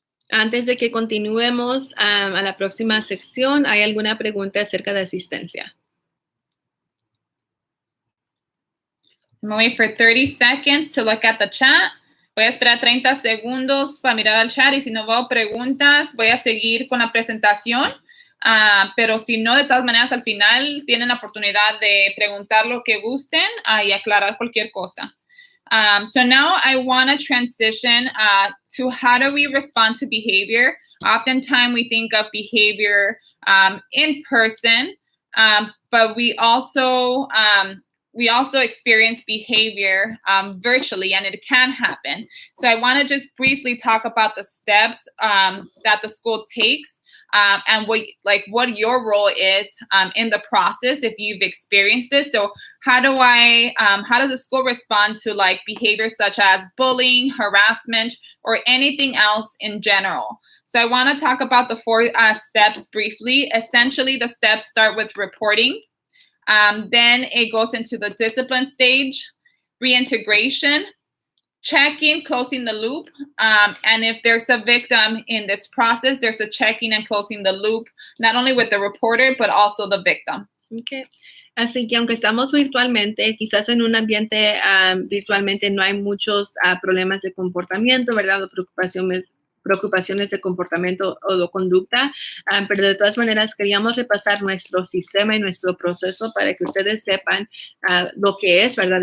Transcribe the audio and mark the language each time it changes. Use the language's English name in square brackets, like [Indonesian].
[Spanish] Antes de que continuemos a la próxima sección, ¿hay alguna pregunta acerca de asistencia? [English] I'm going to wait for 30 seconds to look at the chat. [Spanish] Voy a esperar 30 segundos para mirar al chat y si no veo preguntas, voy a seguir con la presentación. Pero si no, de todas maneras, al final tienen la oportunidad de preguntar lo que gusten y aclarar cualquier cosa. [English] So now I want to transition to how do we respond to behavior. Oftentimes we think of behavior in person, but we also we also experience behavior virtually, and it can happen. So I want to just briefly talk about the steps that the school takes and what your role is in the process if you've experienced this. So how does the school respond to like behavior such as bullying, harassment, or anything else in general? So I want to talk about the 4 steps briefly. Essentially, the steps start with reporting. Then it goes into the discipline stage, reintegration, checking, closing the loop. And if there's a victim in this process, there's a checking and closing the loop, not only with the reporter, but also the victim. Okay. [Spanish] Así que aunque estamos virtualmente, quizás en un ambiente virtualmente no hay muchos problemas de comportamiento, ¿verdad? O preocupaciones de comportamiento o de conducta, pero de todas maneras queríamos repasar nuestro sistema y nuestro proceso para que ustedes sepan lo que es, ¿verdad?